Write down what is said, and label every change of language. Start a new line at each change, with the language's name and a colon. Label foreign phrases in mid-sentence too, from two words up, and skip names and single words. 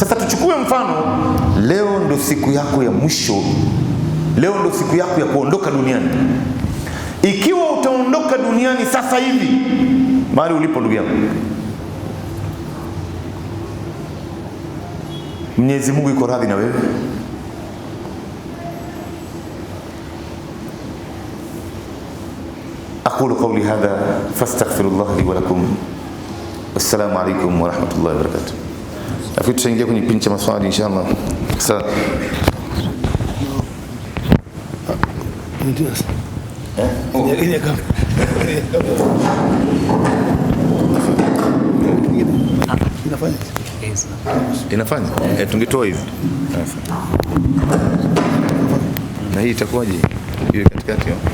Swahili: Sasa tuchukue mfano, leo ndo siku yako ya mwisho, leo ndo siku yako ya kuondoka duniani. Ikiwa utaondoka duniani sasa hivi, mahali ulipo ndugu yangu, Mwenyezi Mungu yuko radhi na wewe?
Arabic: أقول قولي هذا فاستغفر الله لي ولكم. السلام عليكم ورحمة الله وبركاته.
Swahili: Afu tutaingia kwenye kipindi cha maswali inshallah. Sasa inafanya tungetoa hivi na hii itakuwaje hiyo katikati?